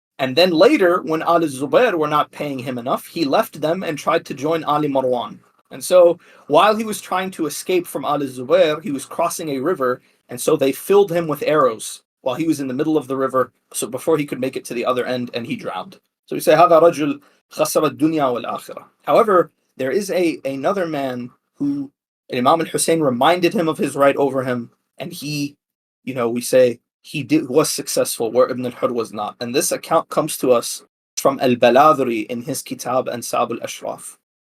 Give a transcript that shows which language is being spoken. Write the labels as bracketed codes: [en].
[en] And then later, when al-Zubayr were not paying him enough, he left them and tried to join Ali Marwan. And so, while he was trying to escape from al-Zubayr, he was crossing a river, and so they filled him with arrows while he was in the middle of the river, so before he could make it to the other end, and he drowned. So we say, [ar] هذا رجل خسر الدنيا والآخرة. [en] However, there is another man who Imam al-Husayn reminded him of his right over him, and he, we say was successful where Ibn al-Hur was not. And this account comes to us from al-Baladhri in his Kitab Ansab al-Ashraf.